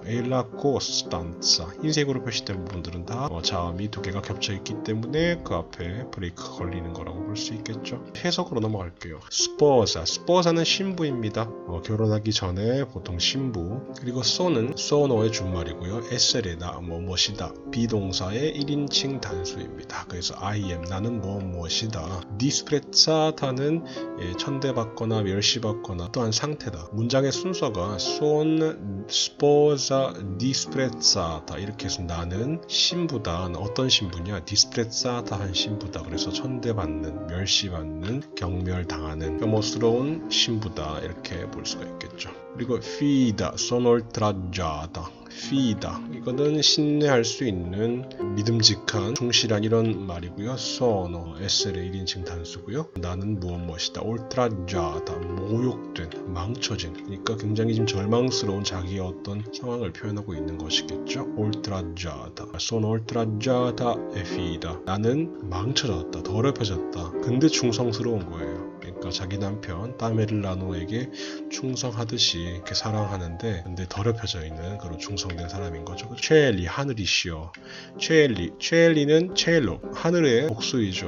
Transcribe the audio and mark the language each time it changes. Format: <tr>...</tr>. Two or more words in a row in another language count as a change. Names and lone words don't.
<it>E la costanza</it> <ko>흰색으로 표시된 부분들은 다 자음이 두 개가 겹쳐 있기 때문에 그 앞에 브레이크가 걸리는 거라고 볼 수 있겠죠. 해석으로 넘어갈게요. 스포사는 신부입니다. 결혼하기 전에 보통 신부. 그리고 so는 sono의 준말이고요. essere나 무엇이다 비동사의 1인칭 단수입니다. 그래서</ko> <en>I am</en> <ko>나는 무엇이다. disprezzata는 천대받거나 멸시받거나 또한 상태다. 문장의 순서가</ko> <it>son sposa disprezzata</it> <ko>이렇게 해서 나는 신부다. 어떤 신부냐? disprezzata한 신부다. 그래서 천대받는, 멸시받는, 경멸당하는 혐오스러운 신부다. 이렇게 볼 수가 있겠죠. 그리고</ko> <it>fida, sono oltraggiata.</it> <ko>fida 이거는 신뢰할 수 있는 믿음직한 충실한 이런 말이고요. sono s의 1인칭 단수고요. 나는 무엇이다. oltraggiata 모욕된, 망쳐진 그러니까 굉장히 좀 절망스러운 자기의 어떤 상황을 표현하고 있는 것이겠죠.</ko> <it>oltraggiata sono oltraggiata e fida</it> <ko>나는 망쳐졌다, 더럽혀졌다. 근데 충성스러운 거예요. 그러니까 자기 남편 따메릴라노에게 충성하듯이 이렇게 사랑하는데 근데 더럽혀져 있는 그런 충성된 사람인 거죠. 체엘리 하늘이시여. 체엘리는 첼로 하늘의 복수이죠.</ko>